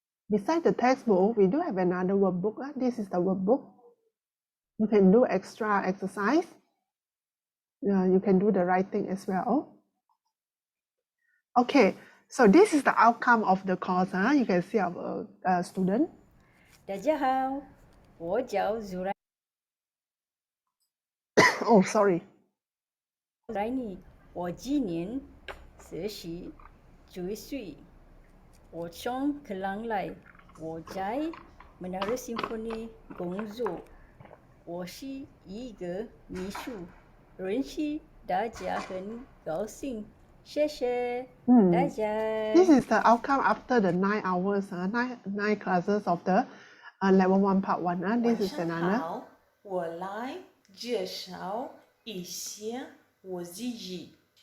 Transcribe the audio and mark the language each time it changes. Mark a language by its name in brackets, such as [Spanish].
[English] Beside the textbook, we do have another workbook. This is the workbook. You can do extra exercise. You can do the writing as well. Okay, so this is the outcome of the course. You can see our student. [Chinese] 大家好，我叫Zuraini。 [English] Oh, sorry. [Chinese] 我今年19岁。我从克朗来，我在Menara Symphony工作。我是一个秘书，认识大家很高兴。谢谢大家。 [English] This is the outcome after the 9 hours, 9 classes of the level 1 part 1. This is another. [Chinese] 好，我来介绍一下我自己。